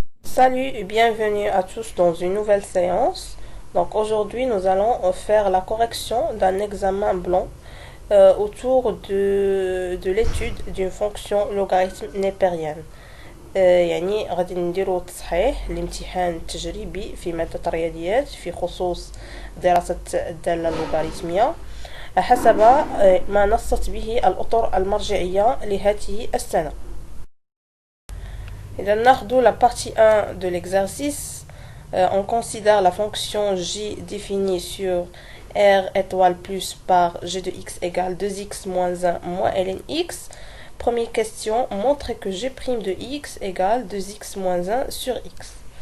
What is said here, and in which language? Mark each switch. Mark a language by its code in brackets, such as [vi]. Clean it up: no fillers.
[fr] Salut et bienvenue à tous dans une nouvelle séance. Donc aujourd'hui nous allons faire la correction d'un examen blanc autour de l'étude d'une fonction logarithme népérienne. [ar] يعني غادي نديرو تصحيح الامتحان التجريبي في مادة الرياضيات في خصوص دراسة الدالة اللوغاريتمية حسب ما نصت به الأطر المرجعية لهذه السنة. إذا ناخدو [fr] la partie 1 de l'exercice. On considère la fonction j définie sur r étoile plus par g de x égale 2x moins 1 moins ln x. Première question, montrez que g' de x égale 2x moins 1 sur x.